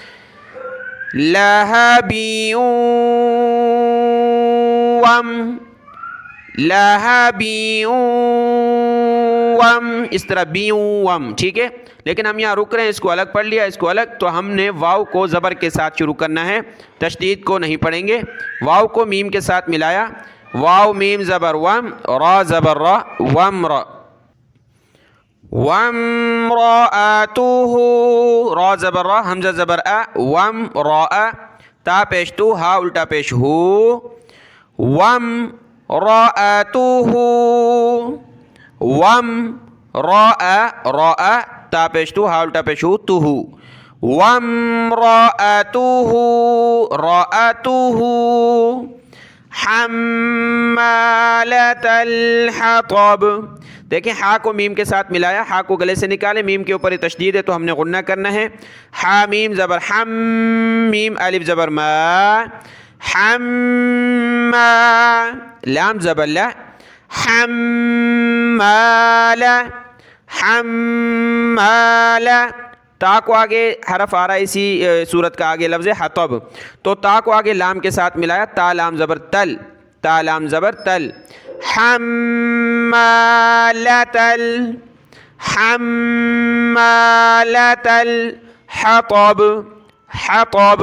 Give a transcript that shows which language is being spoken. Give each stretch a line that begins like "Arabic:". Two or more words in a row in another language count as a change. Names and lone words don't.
Urdu: لہبیوم، لہبیوم، اس طرح بیوم. ٹھیک ہے، لیکن ہم یہاں رک رہے ہیں، اس کو الگ پڑھ لیا، اس کو الگ. تو ہم نے واو کو زبر کے ساتھ شروع کرنا ہے، تشدید کو نہیں پڑھیں گے. واو کو میم کے ساتھ ملایا، واو میم زبر وم، را زبر را، وم را. وامرأتہ، را زبر را، حمزہ زبر ا، وم را، تا پیش تو، ہا الٹا پیش ہو.
Arabic: وامرأتہ،
Urdu: وم را، تا پیش تو، ہا الٹا پیش ہو، تو.
Arabic: وامرأتہ رأتہ حمالۃ الحطب.
Urdu: دیکھیں ہا کو میم کے ساتھ ملایا، ہا کو گلے سے نکالے، میم کے اوپر یہ تشدید ہے تو ہم نے غنہ کرنا ہے. ہا میم زبر حم، میم الف زبر ما، حم، لام زبر لا، حمال، حمال. تا کو آگے حرف آ رہا ہے اسی صورت کا، آگے لفظ حطب، تو تا کو آگے لام کے ساتھ ملایا، تا لام زبر تل، تا لام زبر تل.
Arabic: حمالۃ حمالۃ الحطب، حطب.